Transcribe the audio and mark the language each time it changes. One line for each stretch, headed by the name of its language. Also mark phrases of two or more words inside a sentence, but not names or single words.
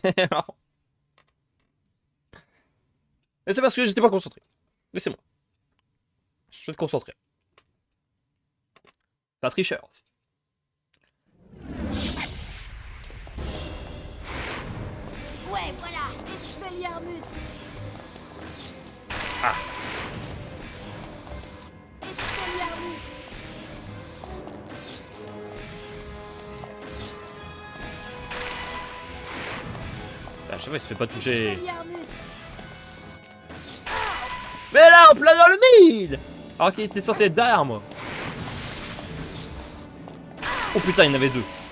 French: Mais c'est parce que j'étais pas concentré. Laissez-moi. Je vais être concentré. C'est un tricheur. Ouais, voilà. Expelliarmus. Ah. Expelliarmus. À chaque fois, il se fait pas toucher. Expelliarmus. Mais là, en plein dans le mille. Alors qu'il était censé être derrière moi. Oh putain, il y en avait deux.